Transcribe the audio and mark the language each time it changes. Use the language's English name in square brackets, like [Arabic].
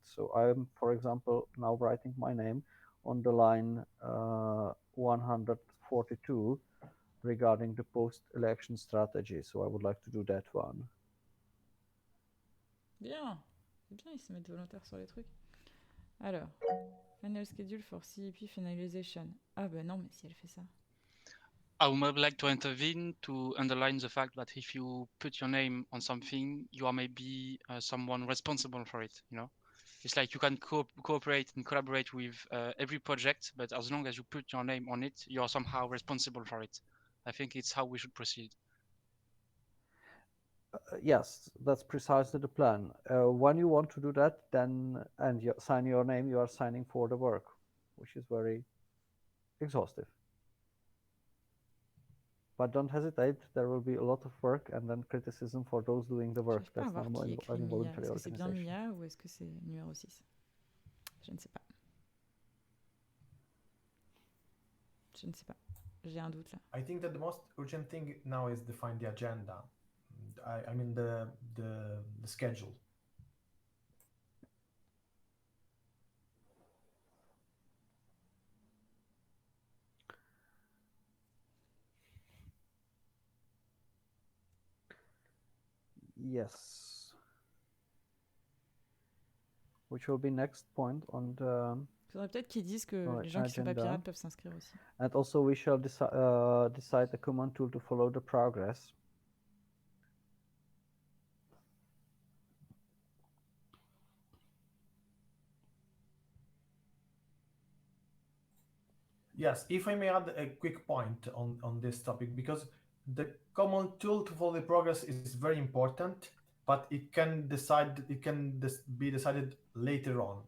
[English] So I am, for example, now writing my name on the line 142 regarding the post-election strategy. So I would like to do that one. [French] Bien, c'est bien, ils se mettent volontaires sur les trucs. Alors, [English] final schedule for CEP finalization. [French] Ah ben non, mais si elle fait ça. [English] I would like to intervene to underline the fact that if you put your name on something, you are maybe someone responsible for it, you know? It's like you can cooperate and collaborate with every project, but as long as you put your name on it, you are somehow responsible for it. I think it's how we should proceed. Yes, that's precisely the plan. When you want to do that, then and you sign your name, you are signing for the work, which is very exhaustive. But don't hesitate, there will be a lot of work and then criticism for those doing the work. That's normal in voluntary [French] organization. Est-ce que c'est bien Mia ou est-ce que c'est numéro 6? Je ne sais pas. Je ne sais pas. J'ai un doute là. [English] I think that the most urgent thing now is define the agenda. I mean the schedule. Yes. Which will be next point on the. [French] Faudrait peut-être qu'ils disent que les gens qui sont pas pirates peuvent s'inscrire aussi. [English] And also we shall decide a common tool to follow the progress. Yes, if I may add a quick point on this topic, because the common tool to follow the progress is very important, but it can be decided later on.